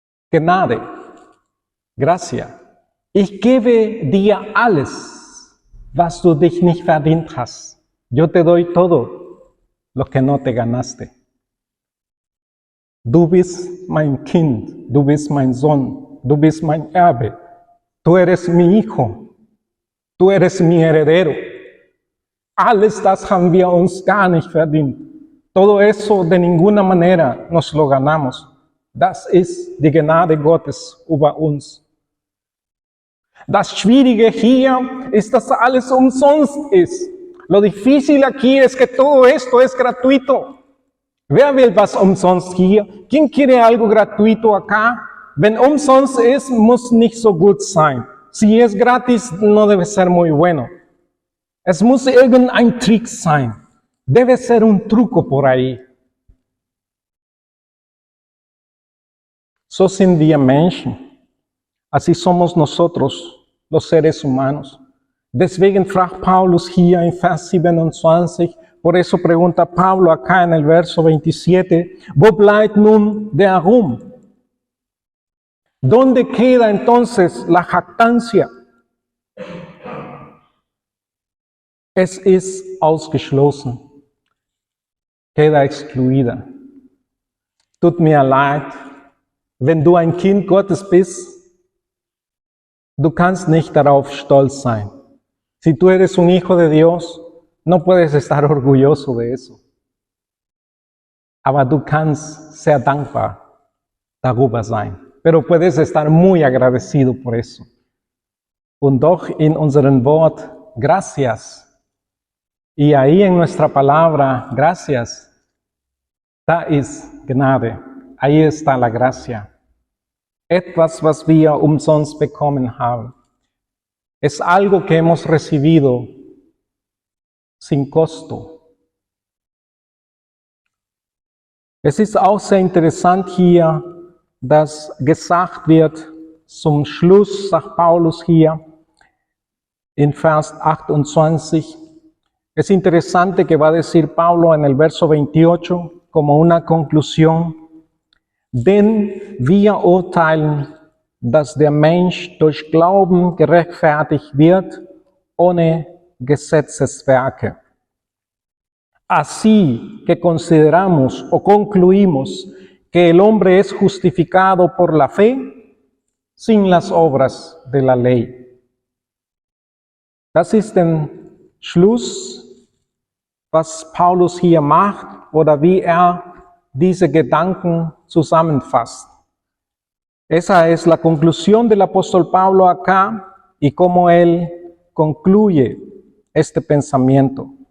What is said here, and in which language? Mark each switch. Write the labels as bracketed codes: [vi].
[de] Gnade, gracia, ich gebe dir alles, was du dich nicht verdient hast. [es] Yo te doy todo lo que no te ganaste. [de] Du bist mein Kind, du bist mein Sohn, du bist mein Erbe. [es] Tú eres mi hijo, tú eres mi heredero. [de] Alles das haben wir uns gar nicht verdient. [es] Todo eso de ninguna manera nos lo ganamos. [de] Das ist die Gnade Gottes über uns. Das Schwierige hier ist, dass alles umsonst ist. [es] Lo difícil aquí es que todo esto es gratuito. [de] Wer will was umsonst hier? [es] ¿Quién quiere algo gratuito acá? [de] Wenn umsonst ist, muss nicht so gut sein. [es] Si es gratis, no debe ser muy bueno. [de] Es muss irgendein Trick sein. [es] Debe ser un truco por ahí. [de] So sind wir Menschen. [es] Así somos nosotros, los seres humanos. [de] Deswegen fragt Paulus hier in Vers 27, [es] por eso pregunta Pablo acá en el verso 27, [de] ¿wo bleibt nun der Ruhm? [es] ¿Dónde queda entonces la jactancia? [de] Es ist ausgeschlossen, [es] queda excluida. [de] Tut mir leid, wenn du ein Kind Gottes bist, du kannst nicht darauf stolz sein. [es] Si tú eres un hijo de Dios, no puedes estar orgulloso de eso. [de] Aber du kannst sehr dankbar darüber sein. [es] Pero puedes estar muy agradecido por eso. [de] Und doch in unserem Wort, gracias. [es] Y ahí en nuestra palabra, gracias, [de] da ist Gnade. [es] Ahí está la gracia. [de] Etwas, was wir umsonst bekommen haben. [es] Es algo que hemos recibido sin costo. [de] Es ist auch sehr interessant hier, dass gesagt wird, zum Schluss, sagt Paulus hier, in Vers 28, [es] es interesante que va a decir Pablo en el verso 28, como una conclusión, [de] denn wir urteilen, dass der Mensch durch Glauben gerechtfertigt wird, ohne Gesetzeswerke. [es] Así que consideramos o concluimos que el hombre es justificado por la fe sin las obras de la ley. [de] Das ist den Schluss, was Paulus hier macht oder wie diese Gedanken zusammenfasst. [es] Esa es la conclusión del apóstol Pablo acá y cómo él concluye este pensamiento.